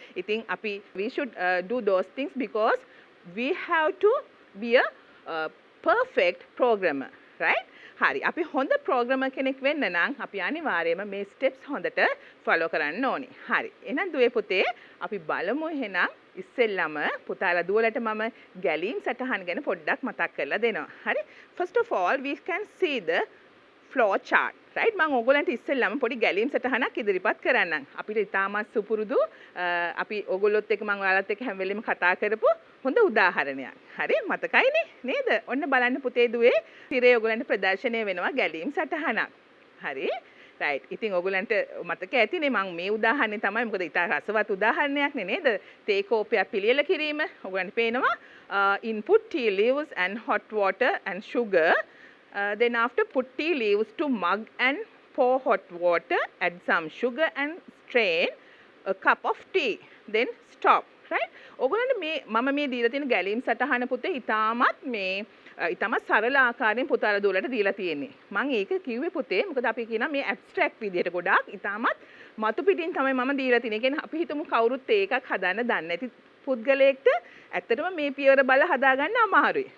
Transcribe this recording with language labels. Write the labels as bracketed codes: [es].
[si] ඉතින් අපි [en] we should do those things because we have to be a perfect programmer, right? හරි. [si] අපි හොඳ ප්‍රෝග්‍රෑමර් කෙනෙක් වෙන්න නම් අපි අනිවාර්යයෙන්ම මේ ස්ටෙප්ස් හොඳට ෆලෝ කරන්න ඕනි. හරි. එහෙනම් දුවේ පුතේ අපි බලමු එහෙනම් ඉස්සෙල්ලම පුතාලා දුවලට මම ගැලීම් සටහන් ගැන පොඩ්ඩක් මතක් කරලා දෙනවා. හරි? [en] First of all we can see the flow chart, right? [si] මම ඕගොල්ලන්ට ඉස්සෙල්ලම පොඩි ගැලීම් සටහනක් ඉදිරිපත් කරන්නම්. අපිට ඉතාමත් සුපුරුදු අපි ඕගොල්ලොත් එක්ක මම ඔයාලත් එක්ක හැම වෙලෙම කතා කරපු හොඳ උදාහරණයක්. හරි? මතකයිනේ නේද? ඔන්න බලන්න පුතේ දුවේ තිරේ ඕගොල්ලන්ට ප්‍රදර්ශනය වෙනවා ගැලීම් සටහනක්. හරි? right. ඉතින් ඕගොල්ලන්ට මතක ඇතිනේ මම මේ උදාහරණය තමයි මොකද ඉතා රසවත් උදාහරණයක් නේ නේද? තේ කෝපයක් පිළියෙල කිරීම ඕගොල්ලන්ට පේනවා [en] input tea leaves and hot water and sugar. Then after put tea leaves to mug and pour hot water, add some sugar and strain a cup of tea. Then stop. Right? [si] ඔයගොල්ලන්ට මේ මම මේ දීලා තියෙන ගැලීම් සටහන පුතේ ඉතාමත් සරල ආකාරයෙන් පුතාලා දුවලට දීලා තියෙන්නේ. මම ඒක කිව්වේ පුතේ මොකද අපි කියනවා මේ ඇබ්ස්ට්‍රැක්ට් විදියට ගොඩාක් ඉතාමත් මතු පිටින් තමයි මම දීලා තියෙන්නේ. ඒ කියන්නේ අපි හිතමු කවුරුත් ඒකක් හදන්න දන්නේ නැති පුද්ගලයෙක්ට ඇත්තටම මේ පියවර බල හදාගන්න අමාරුයි.